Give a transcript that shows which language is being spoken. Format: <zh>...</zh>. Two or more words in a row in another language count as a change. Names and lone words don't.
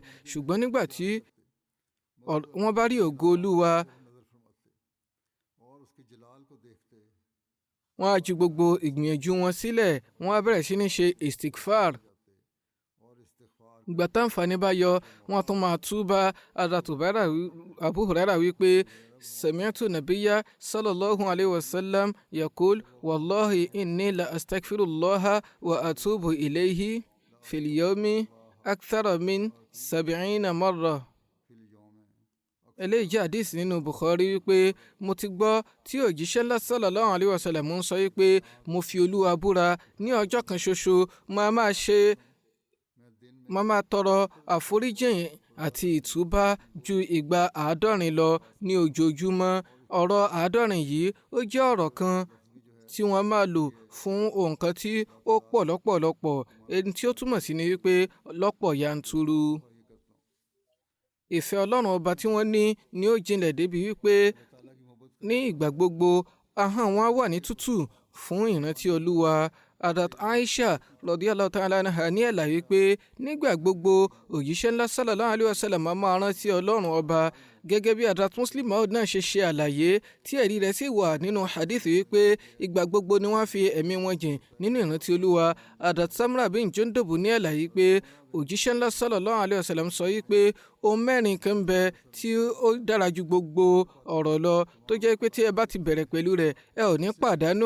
<yo>Ṣùgbọ́n nígbà tí wọ́n bá rí ògo Olúwa, wọ́n á ju gbogbo ìgbìyànjú wọn sílẹ̀, wọ́n á bẹ̀rẹ̀ sí ní ṣe istighfar. Ìgbà táǹfààní bá yọ, wọ́n tún máa túbà.</yo> <ar>Abu Huraira wípé سمعت النبي صلى الله عليه وسلم يقول والله إني لأستغفر الله وأتوب إليه في اليوم أكثر من 70 مرة.</ar> <yo>Eléyìí jẹ́ hadith nínú Bukhari wípé mo ti gbọ́ tí òjíṣẹ́ ńlá</yo> <ar>صلى الله عليه وسلم</ar> <yo>ń sọ wípé mo fi Olúwa búra ní ọjọ́ kan ṣoṣo máa tọrọ àforíjìn àti ìtúbà ju ìgbà 70 lọ ní ojoojúmọ́. Ọ̀rọ̀ 70 yìí ó jẹ́ ọ̀rọ̀ kan tí wọ́n máa lò fún nǹkan tí ó pọ̀ lọ́pọ̀lọpọ̀, èyí tí ó túmọ̀ sí ni wípé lọ́pọ̀ yanturu. Ìfẹ́ ọlọ́run ọba tí wọ́n ní ni ó jinlẹ̀ débi wípé ní ìgbà gbogbo ahọ́n wọn wà ní tútù fún ìrántí Olúwa. Hadrat Aisha</yo> <ar>رضي الله تعالى عنها</ar> <yo>ní àlàyé pé nígbà gbogbo òjíṣẹ́ ńlá</yo> <ar>صلى الله عليه وسلم</ar> <yo>máa rántí ọlọ́run ọba, gẹ́gẹ́ bí Hadrat Muslim Maud náà ṣe àlàyé tí ẹ̀rí rẹ̀ sì wà nínú hadith wípé ìgbà gbogbo ni wọ́n fi ẹ̀mí wọn jìn nínú ìrántí Olúwa. Hadrat Samra bin Jundub ní àlàyé pé òjíṣẹ́ ńlá</yo> <ar>صلى الله عليه وسلم</ar> <yo>sọ wípé ohun mẹ́rin kan ń bẹ tí ó dára ju gbogbo ọ̀rọ̀ lọ, tó jẹ́ pé tí ẹ bá ti bẹ̀rẹ̀ pẹ̀lú rẹ̀ ẹ ò ní pàdánù.</yo>